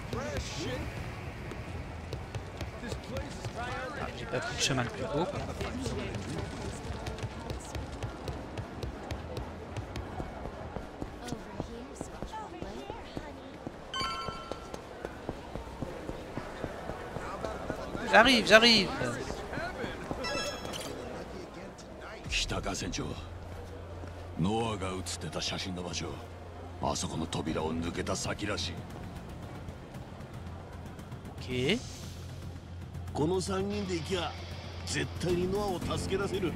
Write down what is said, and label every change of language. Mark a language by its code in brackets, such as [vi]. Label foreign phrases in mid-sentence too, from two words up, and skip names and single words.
[fr] Ah, j'ai pas pris le chemin le plus beau. J'arrive, j'arrive. [ja] 来たか船長。ノアが写ってた写真の場所、あそこの扉を抜けた先らしい。 OK。この3人で行きゃ絶対にノアを助け出せる。